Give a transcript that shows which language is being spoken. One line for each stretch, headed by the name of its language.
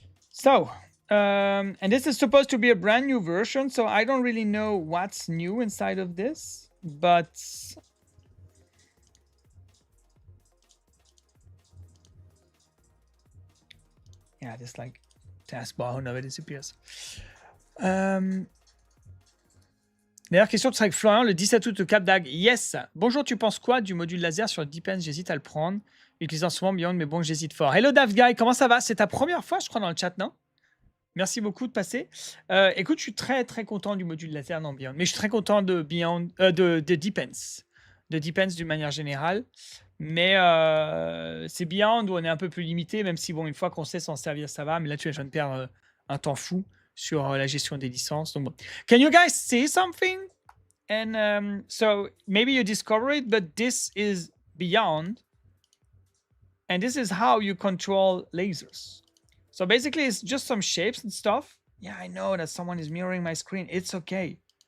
English: So, and this is supposed to be a brand new version, so I don't really know what's new inside of this, but yeah, this like taskbar never disappears.
French: D'ailleurs, question de Strike Florian, le 17 août au Cap d'Agde. Yes. Bonjour, tu penses quoi du module laser sur Depence? J'hésite à le prendre. Utilisant souvent Beyond, mais bon, j'hésite fort. Hello Daft Guy, comment ça va? C'est ta première fois, je crois, dans le chat, non? Merci beaucoup de passer. Écoute, je suis très très content du module laser dans Beyond, mais je suis très content de Beyond, de Depence, de Depence d'une manière générale. Mais c'est Beyond où on est un peu plus limité, même si bon, une fois qu'on sait s'en servir, ça va. Mais là, tu vois, je viens de perdre un temps fou sur la gestion des licences. Donc bon.
English: Can you guys see something? And so maybe you discover it, but this is Beyond, and this is how you control lasers. So basically, it's just some shapes and stuff. Yeah, I know that someone is mirroring my screen. It's okay.